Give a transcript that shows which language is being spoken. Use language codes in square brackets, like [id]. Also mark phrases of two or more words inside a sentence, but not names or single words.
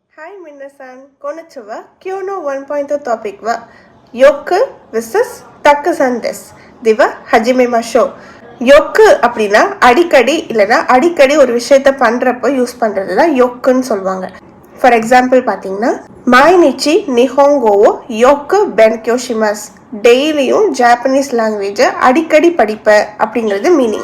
[ja] Hi 皆さん、こんにちは。今日の 1.0 topic は よく versus たくさん です. では始めましょう. [ta] யோக்கு அப்படின்னா அடிக்கடி இல்லைன்னா அடிக்கடி ஒரு விஷயத்த பண்றப்போ யூஸ் பண்றது தான் யோக்குன்னு சொல்லுவாங்க. [en] For example [ta] பார்த்தீங்கன்னா [ja] 毎日日本語をよく勉強します, [ta] டெய்லியும் [en] Japanese language [ta] அடிக்கடி படிப்ப அப்படிங்கிறது மீனிங்.